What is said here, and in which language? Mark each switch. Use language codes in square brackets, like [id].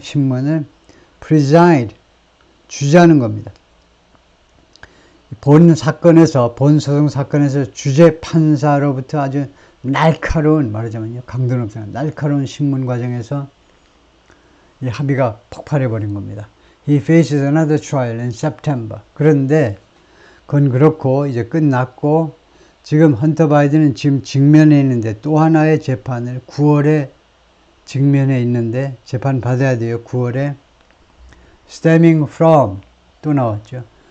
[ko] 신문을 preside 주재하는 겁니다. 본 소송 사건에서 주재 판사로부터 아주 날카로운 말하자면요. 강도 높은 날카로운 신문 과정에서 이 합의가 폭발해버린 겁니다. [en] He faces another trial in September. [ko] 그런데 그건 그렇고 이제 끝났고 지금 헌터 바이든은 지금 직면해 있는데 또 하나의 재판을 9월에 직면해 있는데 재판 받아야 돼요. 9월에 [en] stemming from [ko] 또 나왔죠.